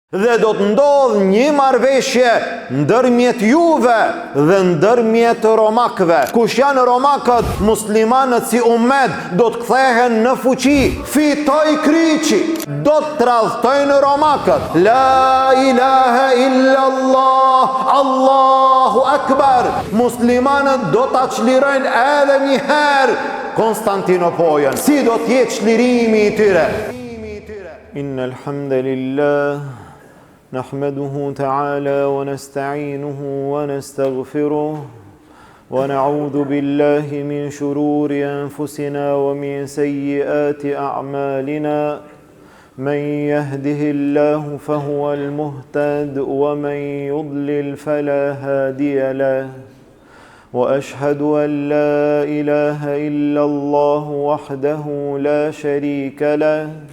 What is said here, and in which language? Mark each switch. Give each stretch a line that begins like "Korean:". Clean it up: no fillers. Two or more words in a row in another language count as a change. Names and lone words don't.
Albanian: Dhe do të ndodh një marrëveshje ndërmjet juve dhe ndërmjet romakëve. Kush janë romakët? Muslimanët si ummet do të kthehen në fuqi. Fitoj kryqi. Do të tradhtojnë romakët.
Arabic: لا إله إلا الله، الله أكبر.
Albanian: Muslimanët do ta çlirojnë edhe një herë Konstantinopolin. Si do të jetë çlirimi i tyre?
Arabic: إن الحمد لله نحمده تعالى ونستعينه ونستغفره ونعوذ بالله من شرور أنفسنا ومن سيئات أعمالنا من يهده الله فهو المهتد ومن يضلل فلا هادي له وأشهد أن لا إله إلا الله وحده لا شريك له